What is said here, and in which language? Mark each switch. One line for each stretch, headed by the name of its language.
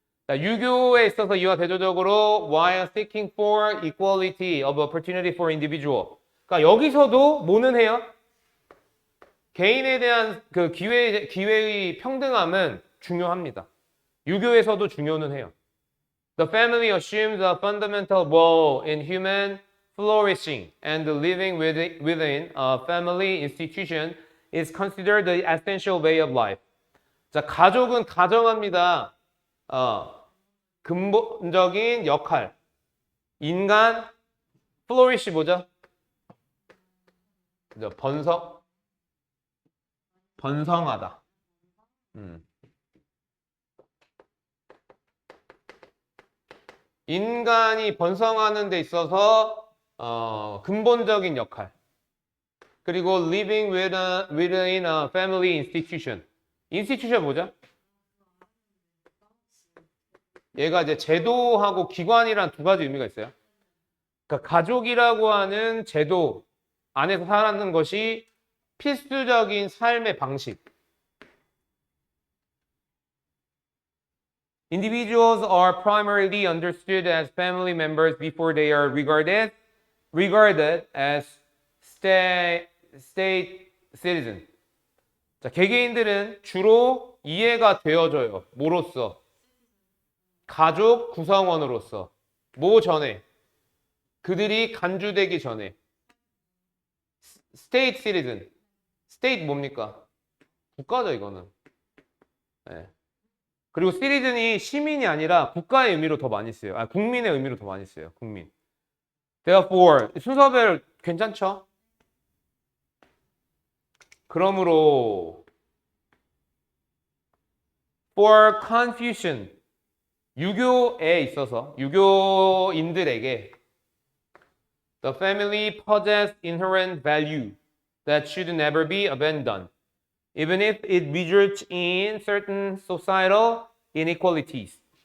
Korean: 자, 유교에 있어서 이와 대조적으로
English: while seeking for equality of opportunity for individual.
Korean: 그러니까 여기서도 뭐는 해요? 개인에 대한 그 기회의 평등함은 중요합니다. 유교에서도 중요는 해요.
English: The family assumes a fundamental role in human flourishing, and living within a family institution is considered the essential way of life.
Korean: 자, 가족은 가정합니다. 근본적인 역할. 인간, flourish 뭐죠? 번성하다. 인간이 번성하는 데 있어서 근본적인 역할.
English: 그리고 living within a family institution.
Korean: institution 뭐죠? 얘가 이제 제도하고 기관이란 두 가지 의미가 있어요. 그러니까 가족이라고 하는 제도 안에서 살아가는 것이 필수적인 삶의 방식.
English: Individuals are primarily understood as family members before they are regarded as state citizen.
Korean: 자, 개개인들은 주로 이해가 되어져요. 뭐로써? 가족 구성원으로서. 뭐 전에? 그들이 간주되기 전에.
English: state citizen.
Korean: state 뭡니까? 국가죠, 이거는. 네. 그리고 citizen이 시민이 아니라 국가의 의미로 더 많이 써요. 국민의 의미로 더 많이 써요. 국민. Therefore, 순서별 괜찮죠?
English: 그러므로 for Confucian,
Korean: 유교에 있어서 유교인들에게
English: the family possesses inherent value that should never be abandoned, even if it results in certain societal inequalities.